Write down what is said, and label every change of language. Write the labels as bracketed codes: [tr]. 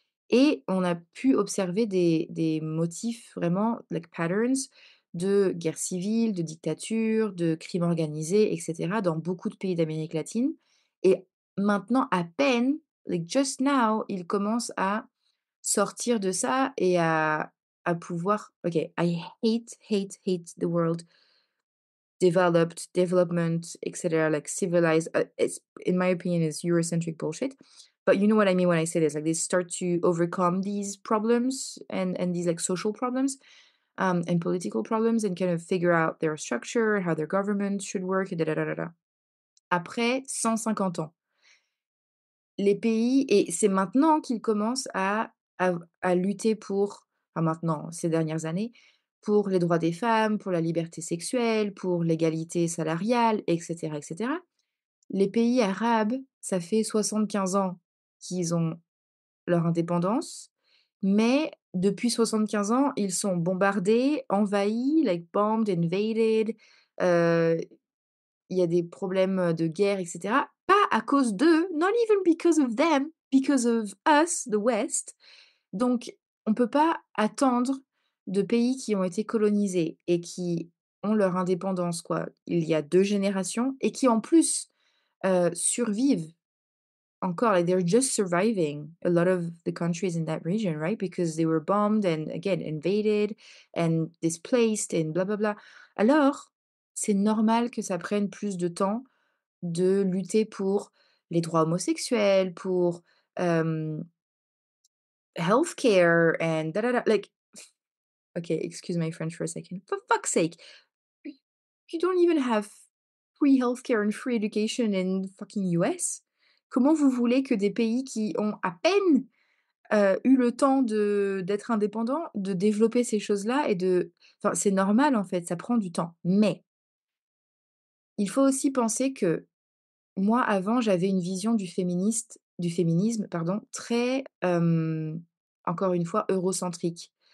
[fr] et on a pu observer des motifs vraiment, [en] like patterns, [fr] de guerre civile, de dictature, de crimes organisés et cetera dans beaucoup de pays d'Amérique latine et maintenant à peine, [en] like just now, [fr] ils commencent à sortir de ça et à pouvoir [en] OK, I hate the world developed, development, et cetera, like civilized, it's in my opinion, is Eurocentric bullshit. But you know what I mean when I say this, like they start to overcome these problems and these like social problems, and political problems and kind of figure out their structure, how their government should work, et da da da da da. [fr] Après 150 ans, les pays et c'est maintenant qu'ils commencent à lutter pour enfin maintenant, ces dernières années, pour les droits des femmes, pour la liberté sexuelle, pour l'égalité salariale et cetera et cetera. Les pays arabes, ça fait 75 ans qu'ils ont leur indépendance, mais depuis 75 ans, ils sont bombardés, envahis, [en] like bombed, invaded, [fr] heu il y a des problèmes, de guerre et cetera. Pas à cause d'eux, [en] not even because of them, because of us, the West. [fr] Donc on peut pas attendre de pays qui ont été colonisés et qui ont leur indépendance, quoi, il y a 2 générations et qui en plus, survivent encore, [en] like they're just surviving a lot of the countries in that region, right? Because they were bombed and again invaded and displaced and bla bla bla. [fr] Alors, c'est normal que ça prenne plus de temps de lutter pour les droits homosexuels, pour, hem, [en] healthcare and da da da, like okay, excuse my French for a second. For fuck's sake, y you don't even have free healthcare and free education in fucking US. [fr] Comment vous voulez que des pays qui ont à peine, eu le temps d'être indépendants, de développer ces choses-là et de enfin, c'est normal en fait, ça prend du temps. Mais il faut aussi penser que moi, avant, j'avais une vision du féminisme, pardon, très, encore une fois, eurocentrique.